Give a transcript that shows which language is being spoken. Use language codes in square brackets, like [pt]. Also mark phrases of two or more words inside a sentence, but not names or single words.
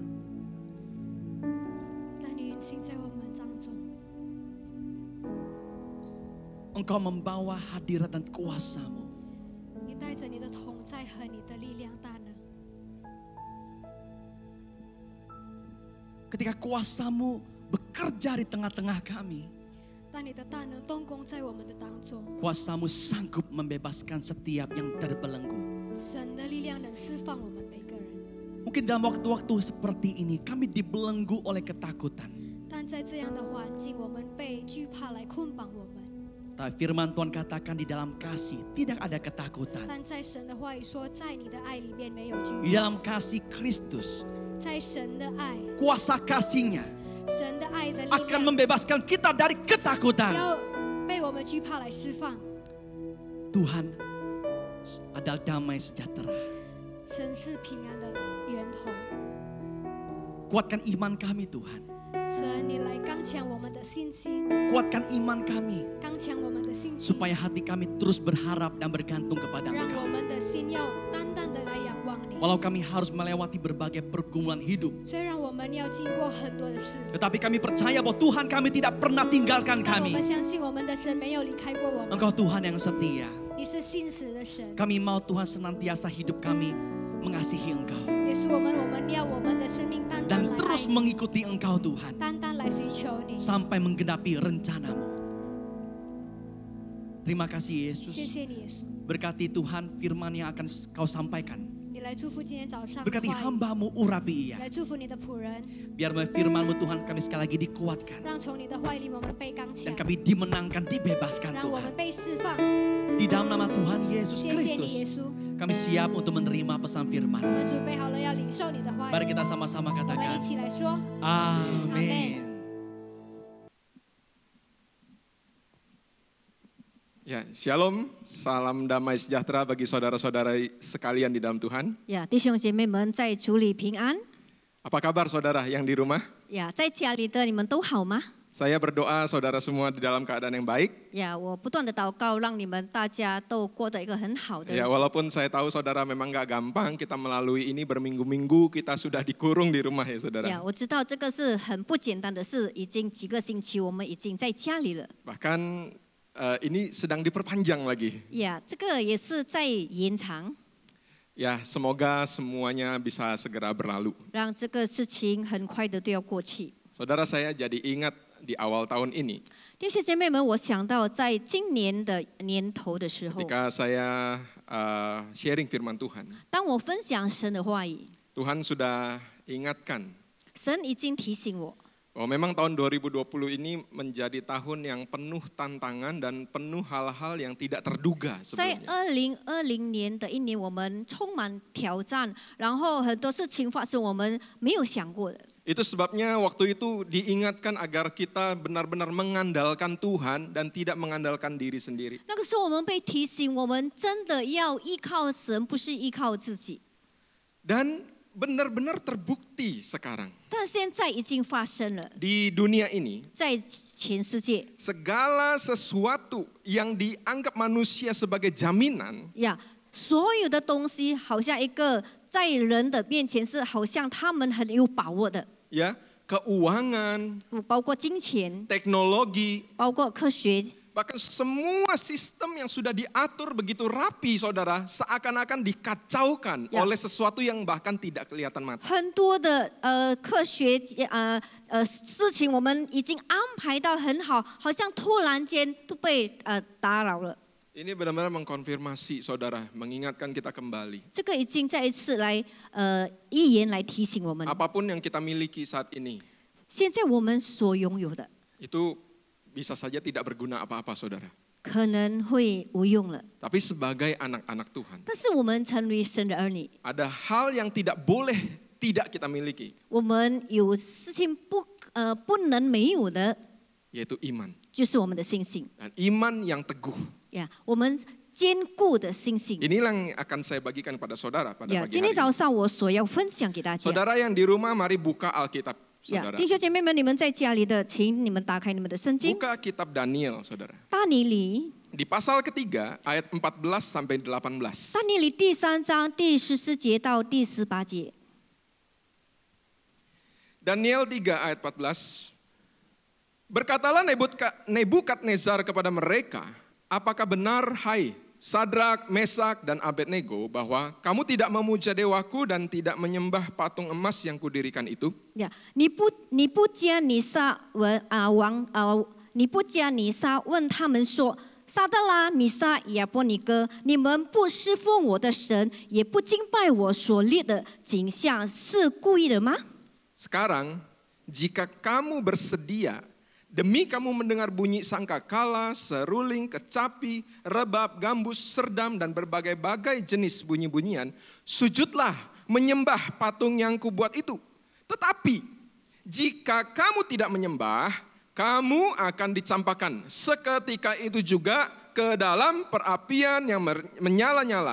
[zh] 当你运行在我们当中， [id] Engkau membawa hadirat dan kuasa-Mu. [zh] 你带着你的同在和你的力量大能。 [id] Ketika kuasa-Mu bekerja di tengah-tengah kami, [zh] 当你的大能动工在我们的当中， [id] kuasa-Mu sanggup membebaskan setiap yang terbelenggu. [zh] 神的力量能释放我们每个人。 [id] Mungkin dalam waktu-waktu seperti ini kami dibelenggu oleh ketakutan. [zh] 但在这样的环境，我们被惧怕来捆绑我们。 [id] Tapi firman Tuhan katakan di dalam kasih tidak ada ketakutan. [zh] 但在神的话语说，在你的爱里面没有惧 [id] Di [zh] 怕， [id] dalam kasih Kristus, [zh] 在神的爱， [id] kuasa kasih-Nya [zh] 神的爱的力 [id] akan [zh] 量 [id] membebaskan kita dari ketakutan. [zh] 要被我们惧怕来释放。 [id] Tuhan adalah damai sejahtera. [zh] 神是平安的源头， [id] Kuatkan iman kami Tuhan. [zh] 神你来刚强我们的信心， [id] Kuatkan iman kami [zh] 刚强我们的信心， [id] supaya hati kami terus berharap dan bergantung kepada [zh] 让 [id] Engkau. [zh] 我们的心要单单的来仰望你。 [id] Walau kami harus melewati berbagai pergumulan hidup, [zh] 虽然我们要经过很多的事， [id] tetapi kami percaya bahwa Tuhan kami tidak pernah tinggalkan [zh] 但我 [id] kami. [zh] 们相信我们的神没有离开过我们， [id] Engkau Tuhan yang setia. [zh] 你是信实的神。 [id] Kami mau Tuhan senantiasa hidup kami mengasihi Engkau [zh] 也是我们要我们的生命单单 [id] dan [zh] 来 [id] terus [zh] 爱你， [id] mengikuti Engkau Tuhan [zh] 单单来寻求你， [id] sampai menggenapi rencana-Mu. Terima kasih Yesus. [zh] 谢谢你，耶稣， [id] Berkati Tuhan firman yang akan kau sampaikan. [zh] 你来祝福今天早上的 [id] Berkati [zh] 话语， [id] hamba-Mu urapi ia. [zh] 来祝福你的仆人， [id] Biar melalui firman-Mu Tuhan kami sekali lagi dikuatkan. [zh] 让从你的话语里我们被刚强 [id] Dan，kami dimenangkan, dibebaskan [zh] 让我 [id] Tuhan. [zh] 们被释放。 [id] Di dalam nama Tuhan Yesus [zh] 谢谢你，耶 [id] Kristus. [zh] 稣， [id] Kami siap untuk menerima pesan [zh] 我 [id] firman. [zh] 们准备好了要领受你的话 [id] Mari [zh] 语， [id] kita sama-sama [zh] 我们 [id] katakan. [zh] 一起来说。 [id] Amin. Ya, shalom, salam damai sejahtera bagi saudara-saudara sekalian di dalam Tuhan. [zh] 呀，弟兄姐妹们，在主里平安。 [id] Apa kabar saudara yang di rumah? [zh] 呀，在家里的你们都好吗？ [id] Saya berdoa saudara semua di dalam keadaan yang baik. [zh] 呀，我不断的祷告，让你们大家都过得一个很好的日 [id] Ya, [zh] 子。 [id] walaupun saya tahu saudara memang gak gampang, kita melalui ini berminggu-minggu, kita sudah dikurung di rumah ya [zh] 呀， [id] saudara. [zh] 我知道这个是很不简单的事，已经几个星期我们已经在家里了。 [id] Bahkan ini sedang diperpanjang lagi. [zh] 呀，这个也是在延长， [id] Ya, semoga semuanya bisa segera berlalu. [zh] 让这个事情很快的都要过去。 [id] Saudara, saya jadi ingat di awal tahun ini, [zh] 弟兄姐妹们，我想到在今年的年头的时候， [id] ketika saya sharing firman Tuhan, [zh] 当我分享神的话语， [id] Tuhan sudah ingatkan [zh] 神已经提醒我， [id] bahwa memang tahun 2020 ini menjadi tahun yang penuh tantangan dan penuh hal-hal yang tidak terduga [zh] 在 [id] sebelumnya. [zh] 2020年的一年，我们充满挑战，然后很多事情发生我们没有想过的。 [id] Itu sebabnya waktu itu diingatkan agar kita benar-benar mengandalkan Tuhan dan tidak mengandalkan diri sendiri. [zh] 那个时候我们被提醒，我们真的要依靠神，不是依靠自己。 [id] Dan benar-benar terbukti sekarang [zh] 但现在已经发生了， [id] di dunia ini [zh] 在全世界 [id] segala sesuatu yang dianggap manusia sebagai jaminan [zh] 呀，所有的东西好像一个在人的面前是好像他们很有把握的， [id] ya, keuangan, [zh] 包括金钱， [id] teknologi, [zh] 包括科学。 [id] bahkan semua sistem yang sudah diatur begitu rapi saudara seakan-akan dikacaukan Ya. oleh sesuatu yang bahkan tidak kelihatan mata. [zh] 很多的科学事情，我们已经安排到很好，好像突然间都被打扰了。 [id] Ini benar-benar mengkonfirmasi saudara, mengingatkan kita kembali. [zh] 这个已经再一次来预言来提醒我们， [id] Apapun yang kita miliki saat ini, [zh] 现在我们所拥有的 [id] itu bisa saja tidak berguna apa-apa saudara. [zh] 可能会无用了， [id] Tapi sebagai anak-anak Tuhan, [zh] 但是我们成为神的儿女， [id] ada hal yang tidak boleh tidak kita miliki, [zh] 我们有事情不能没有的， [id] yaitu iman. [zh] 就是我们的信心 [id] Dan iman yang teguh. [zh] 呀，我们坚固的信心 [id] Inilah yang akan saya bagikan pada saudara pada [zh] 呀。 [id] pagi [zh] 今天 [id] hari [zh] 早 [id] ini. [zh] 上我所要分享给大家。 [id] Saudara yang di rumah, mari buka Alkitab, [zh] 呀， [id] saudara. [zh] 弟兄姐妹们，你们在家里的，请你们打开你们的圣经， [id] Buka kitab Daniel, saudara. [zh] 大尼里， [id] Di pasal ketiga, ayat 14 sampai 18. [zh] 大尼里第3章第14节到第18节。 [id] Daniel 3 ayat 14. Berkatalah Nebukadnezar kepada mereka, apakah benar hai Sadrak, Mesak, dan Abednego bahwa kamu tidak memuja dewaku dan tidak menyembah patung emas yang kudirikan itu? [zh] 呀，你不加尼撒问他们说，撒德拉、米撒、亚伯尼哥，你们不侍奉我的神，也不敬拜我所立的景象，是故意的吗？ [id] Sekarang, jika kamu bersedia, demi kamu mendengar bunyi sangkakala, seruling, kecapi, rebab, gambus, serdam, dan berbagai-bagai jenis bunyi-bunyian, sujudlah menyembah patung yang kubuat itu. Tetapi, jika kamu tidak menyembah, kamu akan dicampakkan seketika itu juga ke dalam perapian yang menyala-nyala.